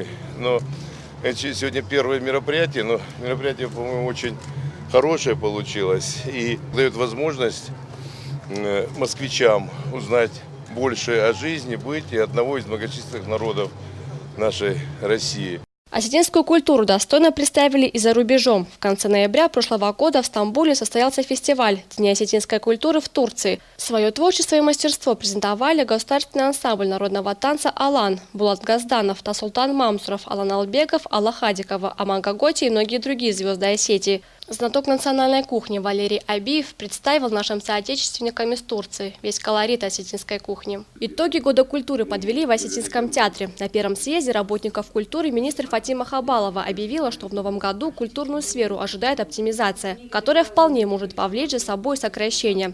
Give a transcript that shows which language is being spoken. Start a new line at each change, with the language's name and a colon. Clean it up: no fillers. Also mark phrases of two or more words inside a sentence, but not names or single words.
Russian: Но это сегодня первое мероприятие, но мероприятие, по-моему, очень хорошее получилось и дает возможность москвичам узнать больше о жизни, быте одного из многочисленных народов нашей России. Осетинскую культуру достойно представили и за рубежом. В конце ноября прошлого года в Стамбуле состоялся фестиваль «Дни осетинской культуры» в Турции. Свое творчество и мастерство презентовали государственный ансамбль народного танца «Алан», Булат Газданов, Тасултан Мамсуров, Алан Албеков, Алла Хадикова, Аман Гаготи и многие другие звезды Осетии. Знаток национальной кухни Валерий Абиев представил нашим соотечественникам из Турции весь колорит осетинской кухни. Итоги года культуры подвели в Осетинском театре. На первом съезде работников культуры министр Фатима Хабалова объявила, что в новом году культурную сферу ожидает оптимизация, которая вполне может повлечь за собой сокращение.